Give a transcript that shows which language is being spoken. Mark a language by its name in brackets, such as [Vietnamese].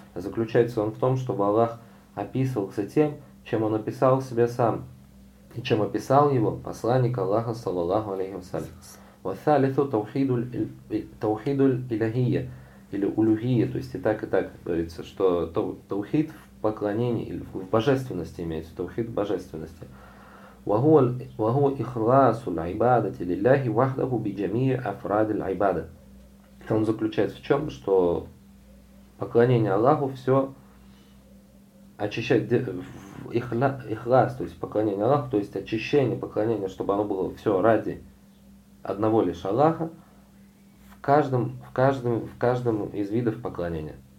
[Russian] Заключается он в том, чтобы Аллах описывался тем, чем он описал себя сам и чем описал его посланник Аллаха саллаллаху алейхи ва саллям. [Arabic] Вассалиту таухиду ль-илахия или улюхия, [Russian] то есть и так говорится, что таухид в поклонении или в божественности имеется, таухид в божественности. [Arabic] وهو إخلاص العبادة لله وحده بجميع أفراد العبادة. [Russian] Он заключается в чем, что поклонение Аллаху все очищает ихлас, то есть поклонение Аллаху, то есть очищение поклонения, чтобы оно было все ради одного лишь Аллаха в каждом из видов поклонения.